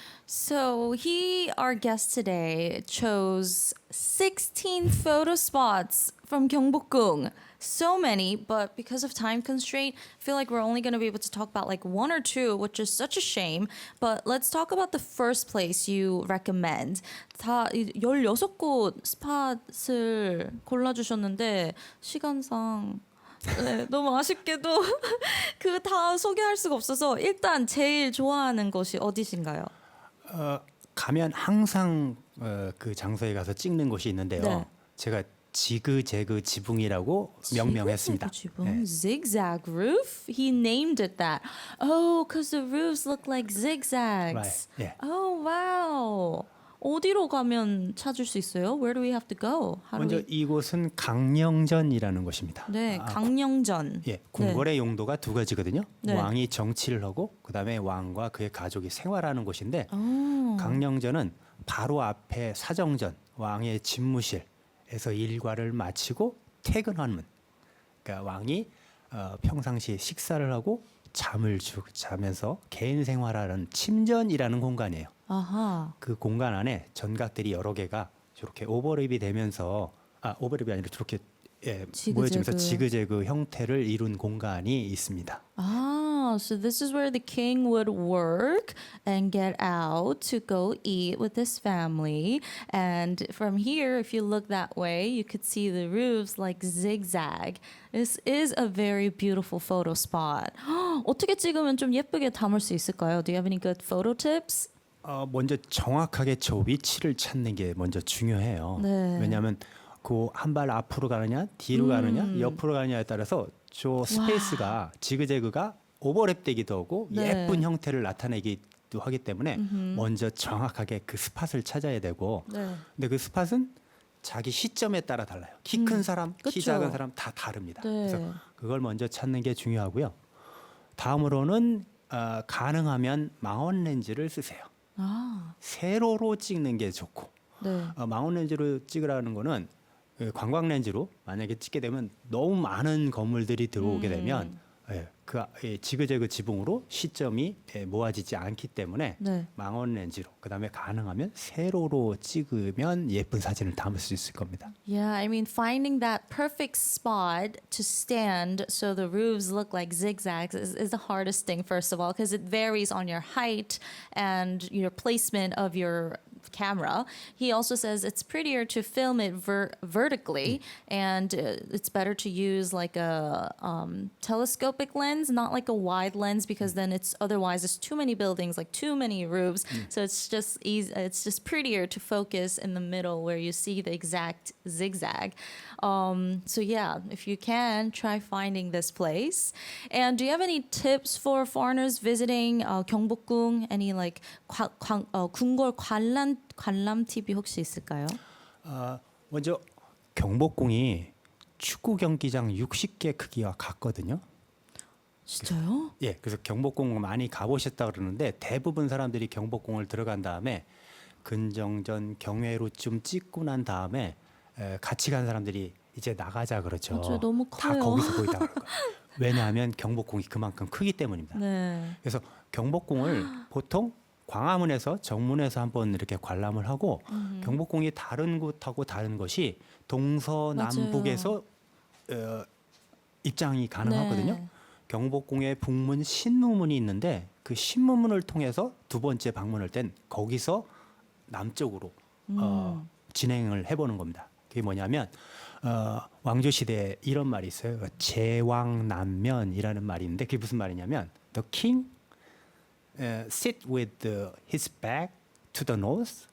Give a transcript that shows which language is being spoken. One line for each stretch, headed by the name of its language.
English: So our guest today, chose 16 photo spots from Gyeongbokgung. So many, but because of time constraint, I feel like we're only going to be able to talk about like one or two, which is such a shame. But let's talk about the first place you recommend.
Korean: 다 16곳 스팟을 골라주셨는데 시간상 네, 너무 아쉽게도 그 다 소개할 수가 없어서 일단 제일 좋아하는 곳이 어디신가요? 가면 항상 그 장소에 가서 찍는 곳이 있는데요. 네. 제가 지그재그 지붕이라고 명명했습니다. 지붕, 네.
English: zigzag roof. He named it that. Oh, because the roofs look like zigzags. Right, yeah. Oh, wow.
Korean: 어디로 가면 찾을 수 있어요?
English: Where do we have to go? How do
Korean: 먼저
English: we...
Korean: 이곳은 강령전이라는 곳입니다. 네, 강령전. 예, 궁궐의 용도가 두 가지거든요. 네. 왕이 정치를 하고 그다음에 왕과 그의 가족이 생활하는 곳인데 오. 강령전은 바로 앞에 사정전, 왕의 집무실에서 일과를 마치고 퇴근하는, 그러니까 왕이 평상시 식사를 하고 잠을 자면서 개인 생활하는 침전이라는 공간이에요. 아하. 그 공간 안에 전각들이 여러 개가 저렇게 오버랩이 되면서 오버랩이 아니라 저렇게 모여지면서 지그재그 형태를 이룬 공간이 있습니다.
English: Ah, so this is where the king would work and get out to go eat with his family. And from here, if you look that way, you could see the roofs like zigzag. This is a very beautiful photo spot.
Korean: 어떻게 찍으면 좀 예쁘게 담을 수 있을까요?
English: Do you have any good photo tips?
Korean: 먼저 정확하게 저 위치를 찾는 게 먼저 중요해요. 네. 왜냐하면 그 한 발 앞으로 가느냐 뒤로 가느냐 옆으로 가느냐에 따라서 저 스페이스가 지그재그가 오버랩되기도 하고 네. 예쁜 형태를 나타내기도 하기 때문에 먼저 정확하게 그 스팟을 찾아야 되고 네. 근데 그 스팟은 자기 시점에 따라 달라요. 키 큰 사람, 키 그쵸. 작은 사람 다 다릅니다. 네. 그래서 그걸 먼저 찾는 게 중요하고요. 다음으로는 가능하면 망원 렌즈를 쓰세요. 아, 세로로 찍는 게 좋고 네. 망원 렌즈로 찍으라는 거는 관광 렌즈로 만약에 찍게 되면 너무 많은 건물들이 들어오게 되면 지그재그 지붕으로 시점이 모아지지 않기 때문에 네. 망원 렌즈로 그다음에 가능하면 세로로 찍으면 예쁜 사진을 담을 수 있을 겁니다.
English: Yeah, I mean, finding that perfect spot to stand so the roofs look like zigzags is the hardest thing, first of all, because it varies on your height and your placement of your camera. He also says it's prettier to film it vertically, and it's better to use like a telescopic lens, not like a wide lens, because then it's too many buildings, like too many roofs. So it's just easy. It's just prettier to focus in the middle where you see the exact zigzag. So yeah, if you can, try finding this place. And do you have any tips for foreigners visiting 경복궁? Any like
Korean: 궁궐 관람 팁이 혹시 있을까요? 먼저 경복궁이 축구 경기장 60개 크기와 같거든요. 진짜요? 예, 그래서 경복궁 많이 가보셨다 그러는데 대부분 사람들이 경복궁을 들어간 다음에 근정전 경회로 좀 찍고 난 다음에 같이 간 사람들이 이제 나가자 그러죠. 맞아요, 너무 다 커요. 거기서 보이다 그럴 거예요. 왜냐하면 경복궁이 그만큼 크기 때문입니다. 네. 그래서 경복궁을 보통 광화문에서 정문에서 한번 이렇게 관람을 하고 경복궁이 다른 곳하고 다른 것이 동서남북에서 입장이 가능하거든요. 네. 경복궁의 북문 신무문이 있는데 그 신무문을 통해서 두 번째 방문할 땐 거기서 남쪽으로 진행을 해보는 겁니다. 그게 뭐냐면 왕조 시대에 이런 말이 있어요. 제왕난면이라는 말이 있는데 그게 무슨 말이냐면
English: The king sit with his back to the north